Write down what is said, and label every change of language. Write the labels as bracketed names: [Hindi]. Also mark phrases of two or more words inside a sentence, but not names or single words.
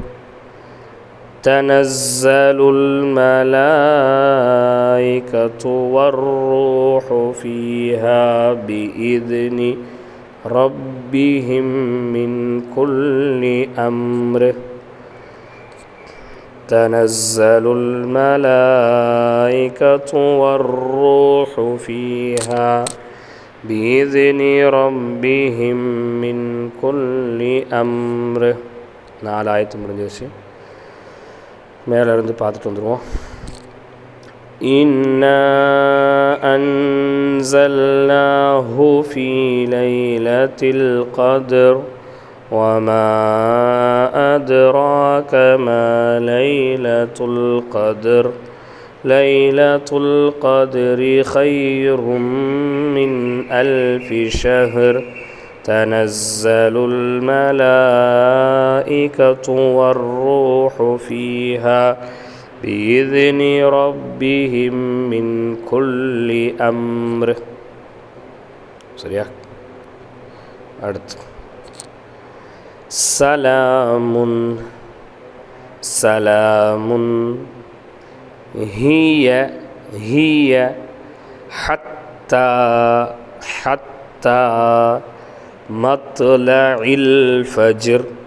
[Arabic] تنزل الملائكة والروح فيها بإذن ربهم من كل أمر تنزل الملائكة والروح فيها بإذن ربهم من كل أمر. [Tamil] 4 ஆயத்து முடிஞ்சிருச்சு. மேலே இருந்து பார்த்துட்டு வந்துடுவோம். [Arabic] إنا أنزلناه في ليلة القدر وما أدراك ما ليلة القدر ليلة القدر خير من 1000 شهر تنزل الملائكة والروح فيها بإذن ربهم من كل أمر. [Tamil] சரியா? அடுத்து [Arabic] سلام سلام هي هي حتى حتى مطلع الفجر